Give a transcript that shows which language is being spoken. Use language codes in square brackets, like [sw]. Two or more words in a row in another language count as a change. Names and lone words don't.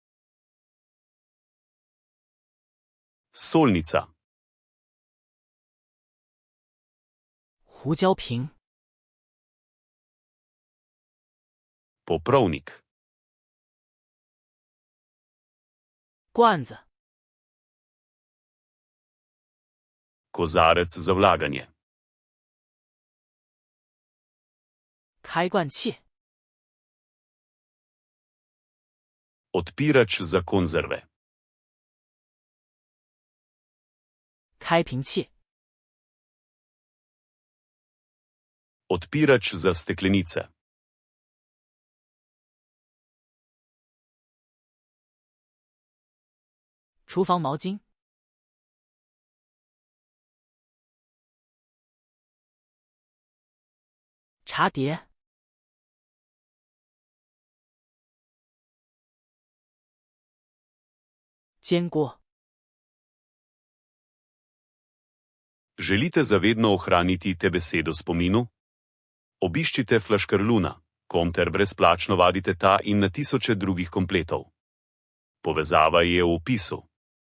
[sl] Solnica. [zh] 胡椒瓶。 [sl] Poprovnik. [zh] 罐子。 [sl] Kozarec za vlaganje. [zh] 开罐器。 [sl] Odpirač za konzerve. [zh] 开瓶器。 [sl] Odpirač za steklenice. [zh] 厨房毛巾。茶碟。煎锅。 [sl] Želite zavedno ohraniti te besede v spominu? Obiščite Flaškarluna.com ter brezplačno vadite ta in na tisoče drugih kompletov. Povezava je v opisu.